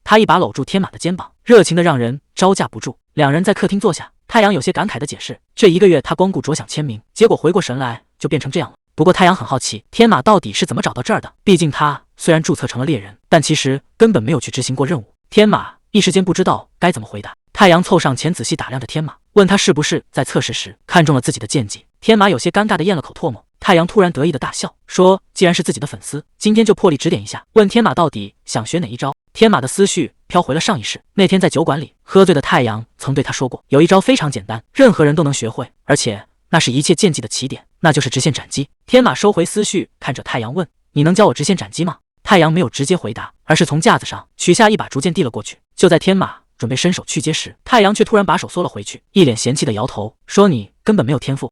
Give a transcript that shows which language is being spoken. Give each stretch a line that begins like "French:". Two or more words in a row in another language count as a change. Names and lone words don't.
Chinese: 他一把摟住天馬的肩膀，熱情的讓人招架不住。两人在客廳坐下，太陽有些感慨的解釋：“這1個月他光顧着想簽名，結果回過神來就變成這樣了。” 不過太陽很好奇，天馬到底是怎麼找到這兒的？畢竟他雖然註冊成了獵人，但其實根本沒有去執行過任務。天馬一時間不知道該怎麼回答。太陽湊上前仔細打量着天馬，問他是不是在測試時看中了自己的劍技。天馬有些尷尬的咽了口唾沫。太陽突然得意的大笑，說：“既然是自己的粉絲，今天就破例指點一下。” 問天馬到底想學哪一招。天馬的思緒飄回了上一世，那天在酒館裡喝醉的太陽曾對他說過，有一招非常簡單，任何人都能學會，而且那是一切劍技的起點，那就是直線斬擊。天馬收回思緒，看着太陽問：“你能教我直線斬擊嗎？” 太陽沒有直接回答，而是從架子上取下一把竹劍遞了過去。就在天馬準備伸手去接時，太陽卻突然把手縮了回去，一臉嫌棄的摇頭，說：“你根本沒有天賦。”